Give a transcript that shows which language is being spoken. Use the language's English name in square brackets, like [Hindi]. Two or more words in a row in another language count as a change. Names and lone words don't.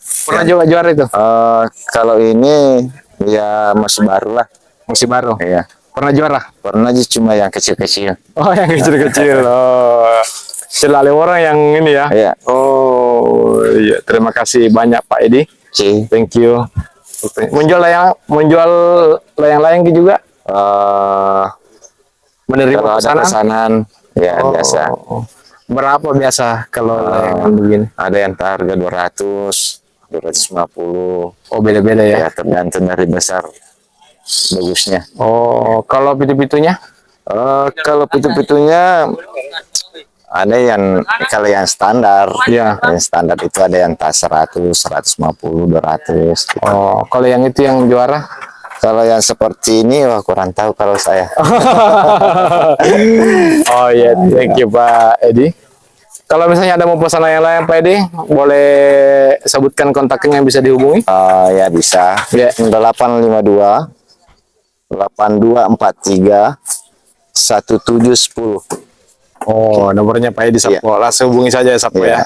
[Indonesian] Pernah juga juara itu? Kalau ini ya masih baru lah. Masih baru. Iya. Pernah juara? Pernah aja cuma yang kecil-kecil. Oh, yang kecil-kecil. Oh, Celak Leworang yang ini ya. Iya. Oh, iya. Terima kasih banyak Pak Edi. Oke. [English] Thank you. [Indonesian] Menjual layang-layang juga. Menerima Kalau ada pesanan, ya biasa. Berapa biasa kalau layangan begini? Ada yang harga 200, 250. Oh, beda-beda ya. Ya tergantung dari besar bagusnya. Oh, kalau pitu-pitunya? Kalau pitu-pitunya ada yang kalau yang standar, Iya. yang standar itu ada yang tas 100, 150, 200. Gitu. Oh, kalau yang itu yang juara? Kalau yang seperti ini, wah kurang tahu kalau saya. Oh iya, [English] thank you Pak Edi. [Indonesian] Kalau misalnya ada mau pesan layang-layang Pak Edi, boleh sebutkan kontaknya yang bisa dihubungi? Ya bisa. Ya. 852 8243 1710. Oh, nomornya Pak Edi Sapo. Langsung hubungi saja ya Sapo ya.